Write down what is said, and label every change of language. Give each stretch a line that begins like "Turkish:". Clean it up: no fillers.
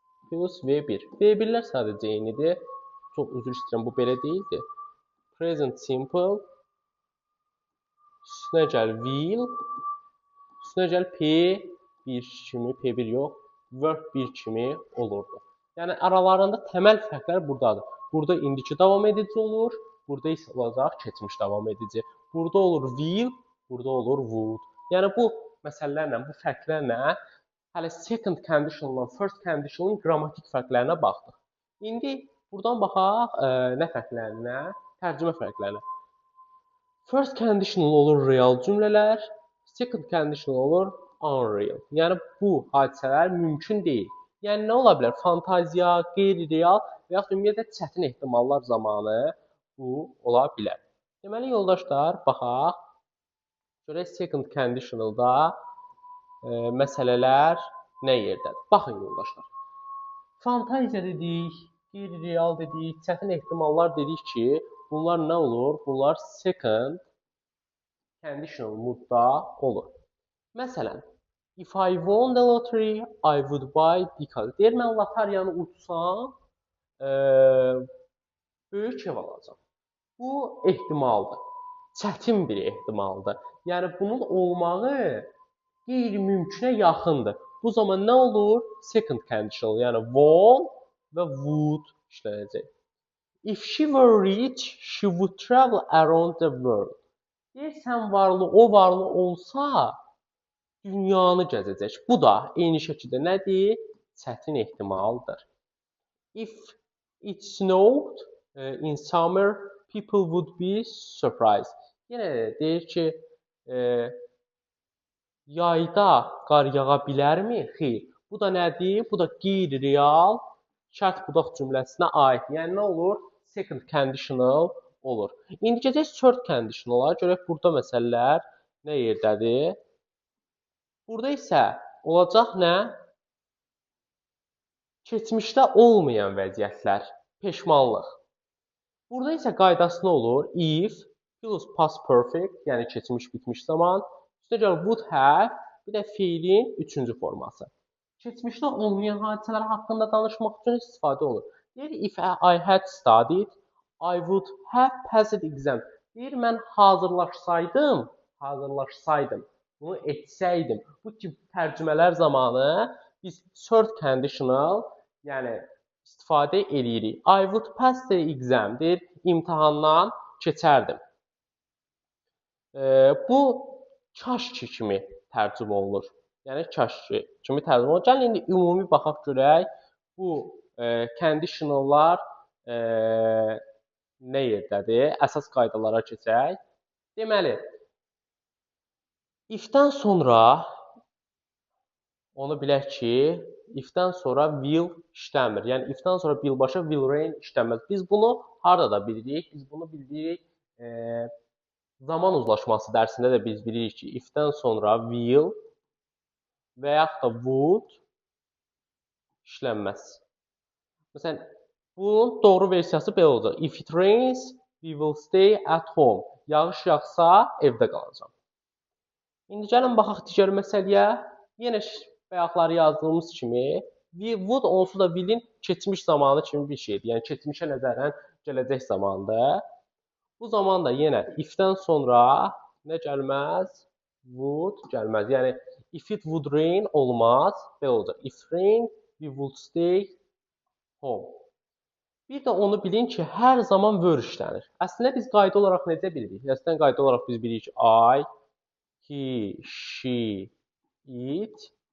Azerbaijani: Plus V1. V1'lər sadəcə eynidir. Çox üzr istəyirəm, bu belə deyildi. Present simple üstünə gəl will, üstünə gəl P1 kimi, P1 yox, verb 1 kimi olurdu. Yəni aralarında təməl fərqlər buradadır. Burada indiki davam edici olur, burada isə olacaq keçmiş davam edici. Burada olur will, burada olur would. Yəni bu məsələlərlə, bu fərqlərlə hələ second conditional-la first conditional-ın qrammatik fərqlərinə baxdıq. İndi buradan baxaq nə fərqlərinə? Tərcümə fərqlərinə. First conditional olur real cümlələr, second conditional olur unreal. Yəni bu hadisələr mümkün deyil. Yəni nə ola bilər? Fantaziya, qeyri-real və yaxud ümumiyyətlə çətin ehtimallar zamanı bu ola bilər. Deməli yoldaşlar, baxaq. Görək second conditional-da məsələlər nə yerdədir? Baxın yoldaşlar. Fantaziya dedik, qeyri-real dedik, çətin ehtimallar dedik ki, bunlar nə olur? Bunlar second conditional moodda olur.
English: Məsələn, if I won the lottery, I would buy because.
Azerbaijani: Deyir, mən loteriyanı utsam, böyük ev alacam. Bu ehtimaldır. Çətin bir ehtimaldır. Yəni bunun olmağı qeyri-mümkünə yaxındır. Bu zaman nə olur? Second conditional, yəni won və would işlənəcək.
English: If she were rich, she would travel around the world.
Azerbaijani: Deyir, sən varlı, o varlı olsa, dünyanı gəzəcək. Bu da eyni şəkildə nədir? Çətin ehtimaldır.
English: If it snowed in summer, people would be surprised.
Azerbaijani: Yenə deyir ki, yayda qar yağa bilərmi? Xeyr. Bu da nədir? Bu da qeyri-real şərt budaq cümləsinə aid. Yəni nə olur? Second conditional olur. İndi gedək third conditionala. Görək burada məsələlər nə yerdədir? Burada isə olacaq nə? Keçmişdə olmayan vəziyyətlər, peşmanlıq. Burada isə qaydası nə olur? If plus past perfect, yəni keçmiş bitmiş zaman, üstə gəl would have, bir də fiilin üçüncü forması. Keçmişdə olmayan hadisələr haqqında danışmaq üçün istifadə olur.
English: Deyir, if I had studied, I would have passed exam.
Azerbaijani: Deyir, mən hazırlaşsaydım, bunu etsəydim. Bu tip tərcümələr zamanı biz third conditional, yəni istifadə edirik.
English: I would pass the exam.
Azerbaijani: Deyir, imtahandan keçərdim. Bu kaş ki kimi tərcümə olunur. Yəni kaş ki kimi tərcümə olunur. Gəlin indi ümumi baxaq görək. Bu conditionallar nə yerdədir? Əsas qaydalara keçək. Deməli, if-dən sonra onu bilək ki, if-dən sonra will işləmir. Yəni if-dən sonra birbaşa will rain işləməz. Biz bunu harada da bilirik? Biz bunu bilirik. Zaman uzlaşması dərsində də biz bilirik ki, if-dən sonra will və yaxud da would işlənməz. Məsələn, bunun doğru versiyası belə olacaq.
English: If it rains, we will stay at home.
Azerbaijani: Yağış yağsa, evdə qalacam. İndi gəlin baxaq digər məsələyə. Yenə bayaqları yazdığımız kimi, would onsuz da will'in keçmiş zamanı kimi bir şeydir. Yəni keçmişə nəzərən gələcək zamandır. Bu zaman da yenə if-dən sonra nə gəlməz? Would gəlməz. Yəni
English: if it would rain
Azerbaijani: olmaz. Belə olacaq.
English: If rain, we would stay home.
Azerbaijani: Bir də onu bilin ki, hər zaman were işlənir. Əslində biz qayda olaraq necə bilirik? Əslində qayda olaraq biz bilirik ki, I, he, she, it.